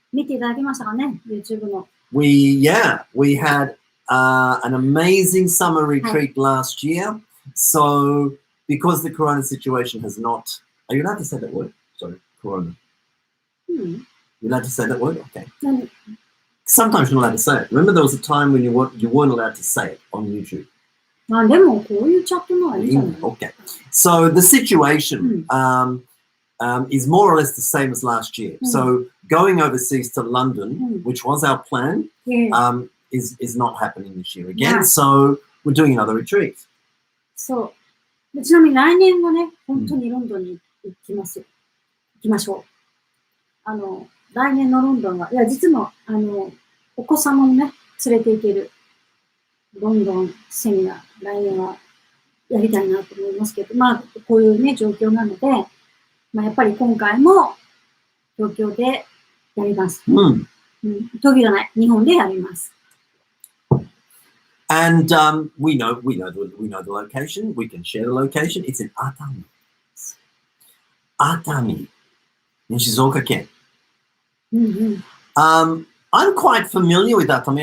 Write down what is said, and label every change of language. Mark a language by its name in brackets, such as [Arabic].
[Japanese] 見ていただきましたかね、YouTube の。 [English] We had an amazing summer retreat last year. So, because the corona situation has not, are you allowed to say that word? Sorry, corona. You're allowed to say that word? Okay. Sometimes you're not allowed to say it. Remember, there was a time when you weren't allowed to say it on YouTube. [Japanese] まあでもこういうチャットのはいいんじゃない？ [English] Okay. So the situation is more or less the same as last year. So going overseas to London, which was our plan, is not happening this year again. So we're doing another retreat. [Japanese] そう。ちなみに来年はね、本当にロンドンに行きましょう。来年のロンドンは、いや、実も、お子様もね、連れて行ける。ロンドンセミナー、来年はやりたいなと思いますけど、まあ、こういうね、状況なので、まあ、やっぱり今回も、東京でやります。東京じゃない、日本でやります。 [English] And we know the location. We can share the location. It's in Atami. Atami in Shizuoka Ken. I'm quite familiar with Atami.